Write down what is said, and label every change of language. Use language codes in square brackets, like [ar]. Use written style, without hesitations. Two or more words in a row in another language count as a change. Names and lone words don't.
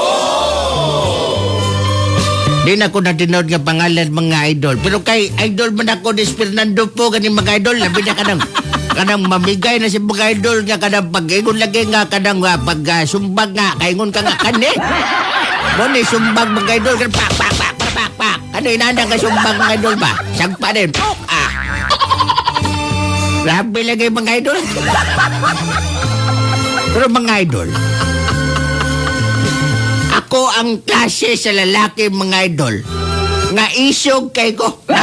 [ceb] Di na ko natinod nga pangalan mga idol. Pero kay idol man ako ni Fernando po ganing mga idol. Labi na kanang mamigay na si mga idol nga kanang pag-ingon lagi nga kanang pag-sumbag nga. Kaingon ka nga kani. Mo ni sumbag mga idol. Pak, pak, pak, pak, pak, pak. Ano inanda ka sumbag mga idol ba? Sagpa din. Grabe lagi mga idol. Pero mga idol, ako ang klase sa lalaki mga idol nga isog kay ko.